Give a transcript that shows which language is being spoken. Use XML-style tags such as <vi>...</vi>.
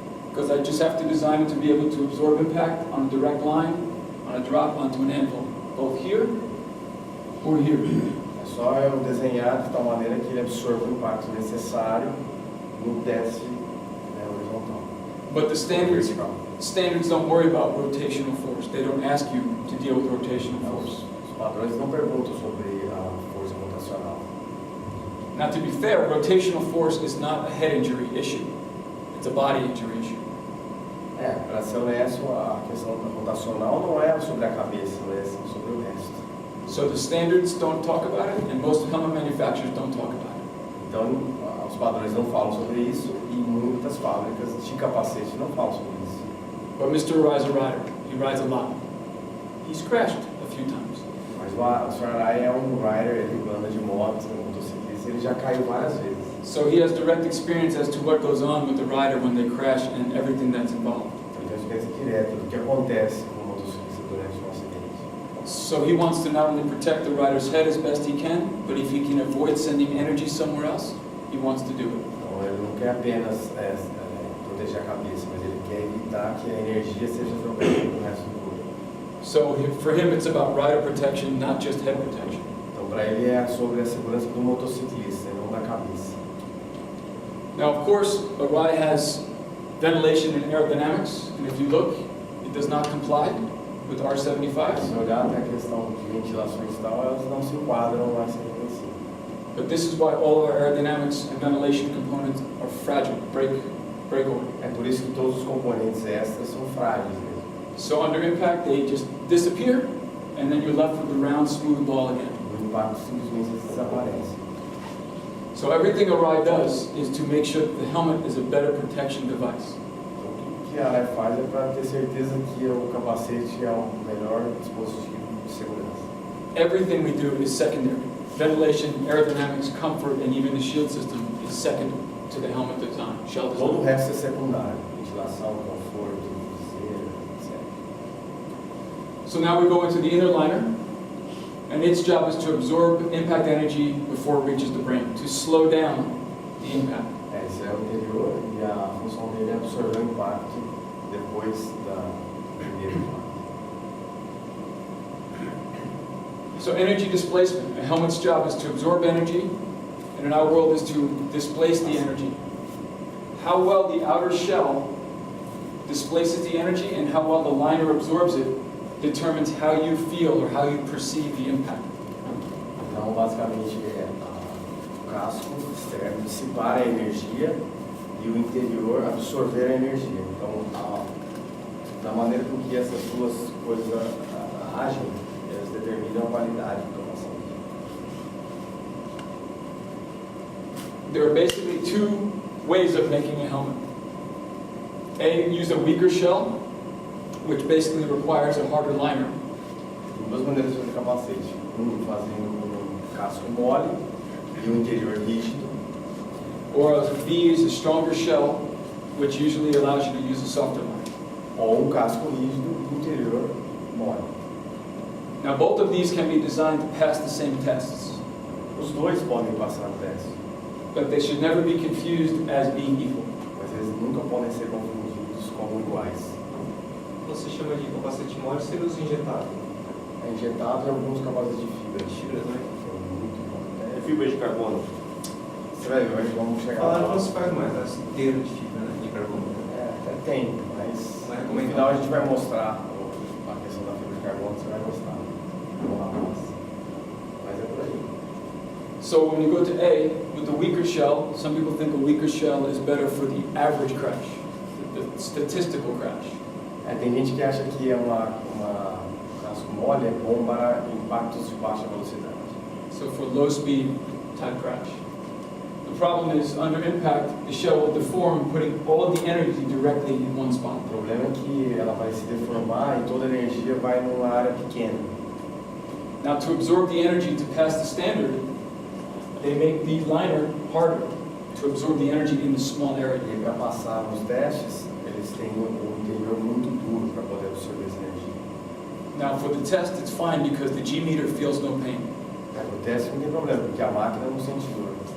<en>Because I just have to design it to be able to absorb impact on a direct line, on a drop onto an anvil, both here or here.</en> <pt>É só eu desenhar de tal maneira que ele absorva o impacto necessário no teste horizontal.</pt> <en>But the standards don't worry about rotational force. They don't ask you to deal with rotational force.</en> <pt>Os padrões não perguntam sobre a força rotacional.</pt> <en>Now, to be fair, rotational force is not a head injury issue. It's a body injury issue.</en> <pt>Para ser honesto, a questão rotacional não é sobre a cabeça, é sobre o resto.</pt> <en>So the standards don't talk about it, and most helmet manufacturers don't talk about it.</en> <pt>Então, os padrões não falam sobre isso e muitas fábricas de capacete não falam sobre isso.</pt> <en>But Mr. Arai is a rider. He rides a lot. He's crashed a few times.</en> <pt>Mas o Sr. Arai é um rider, ele anda de moto, motociclista, ele já caiu várias vezes.</pt> <en>So he has direct experience as to what goes on with the rider when they crash and everything that's involved.</en> <pt>Então, ele tem experiência direta do que acontece com o motociclista durante um acidente.</pt> <en>So he wants to not only protect the rider's head as best he can, but if he can avoid sending energy somewhere else, he wants to do it.</en> <pt>Então, ele não quer apenas proteger a cabeça, mas ele quer evitar que a energia seja jogada no resto do corpo.</pt> <en>So for him, it's about rider protection, not just head protection.</en> <pt>Então, para ele é sobre a segurança do motociclista, e não da cabeça.</pt> <en>Now, of course, Arai has ventilation and aerodynamics, and if you look, it does not comply with R75.</en> <pt>Se olhar até a questão de ventilações e tal, elas não se enquadram no R75.</pt> <en>But this is why all our aerodynamics and ventilation components are fragile, breakable.</en> <pt>É por isso que todos os componentes extras são frágeis mesmo.</pt> <en>So under impact, they just disappear, and then you're left with the round, smooth ball again.</en> <pt>O impacto simplesmente desaparece.</pt> <en>So everything Arai does is to make sure that the helmet is a better protection device.</en> <pt>Então, tudo que a Arai faz é para ter certeza que o capacete é o melhor dispositivo de segurança.</pt> <en>Everything we do is secondary. Ventilation, aerodynamics, comfort, and even the shield system is second to the helmet design, shell</en> <pt>Todo o</pt> <en>design.</en> <pt>resto é secundário. Ventilação, conforto, viseira, etc.</pt> <en>So now we go into the inner liner, and its job is to absorb impact energy before it reaches the brain, to slow down the impact.</en> <pt>Esse é o interior e a função dele é absorver o impacto depois da primeira impacto.</pt> <en>So energy displacement, a helmet's job is to absorb energy, and in our world is to displace the energy. How well the outer shell displaces the energy and how well the liner absorbs it determines how you feel or how you perceive the impact.</en> <pt>Então, basicamente, o casco externo dissipar a energia e o interior absorver a energia. Então, da maneira com que essas duas coisas agem, elas determinam a qualidade do capacete.</pt> <en>There are basically two ways of making a helmet. A, use a weaker shell, which basically requires a harder liner.</en> <pt>Tem duas maneiras de fazer capacete. Fazendo um casco mole e um interior rígido.</pt> <en>Or B is a stronger shell, which usually allows you to use a softer liner.</en> <pt>Ou um casco rígido e interior mole.</pt> <en>Now both of these can be designed to pass the same tests,</en> <pt>Os dois podem passar no teste,</pt> <en>but they should never be confused as being equal.</en> <pt>mas eles nunca podem ser confundidos como iguais. Você chama de capacete mole, seria os injetados. É injetado em alguns capacetes de fibra. Fibra, né? São muito bons. É fibra de carbono. Você vai ver, vamos chegar Falaram que lá. não se faz mais, as inteiras de fibra, né? De carbono. Até tem, mas Não é no recomendado. final a gente vai mostrar a questão da fibra de carbono, você vai gostar. Vamos lá, mas é por aí.</pt> <en>So when you go to A, with the weaker shell, some people think a weaker shell is better for the average crash, the statistical crash.</en> <pt>Tem gente que acha que uma casco mole é bom para impactos de baixa velocidade.</pt> <en>So for low speed type crash. The problem is under impact, the shell will deform, putting all the energy directly in one spot.</en> <pt>O problema é que ela vai se deformar e toda a energia vai numa área pequena.</pt> <en>Now to absorb the energy to pass the standard, they make the liner harder to absorb the energy in the small area.</en> <pt>E para passar nos testes, eles têm um interior muito duro para poder absorver essa energia.</pt> <en>Now for the test, it's fine because the G meter feels no pain.</en> <pt>O teste não tem problema, porque a máquina não sente dor.</pt>